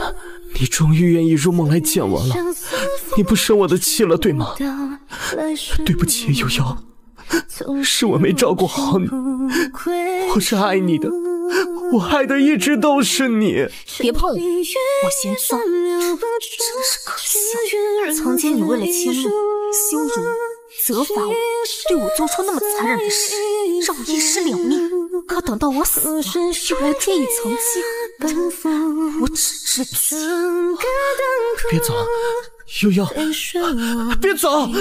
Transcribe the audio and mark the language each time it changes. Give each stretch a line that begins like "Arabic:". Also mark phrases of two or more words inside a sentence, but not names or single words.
Chinese: 你終於願意入夢來見我了，你不生我的氣了對嗎？對不起悠悠，是我沒照顧好你，我是愛你的，我愛的一直都是你。別碰我，我嫌髒，真是可笑。曾經你為了遷怒、羞辱、責罰我，對我做出那麼殘忍的事，讓我一屍兩命。可等到我死了，又來添一層驚，我只知氣。別走，悠悠，別走！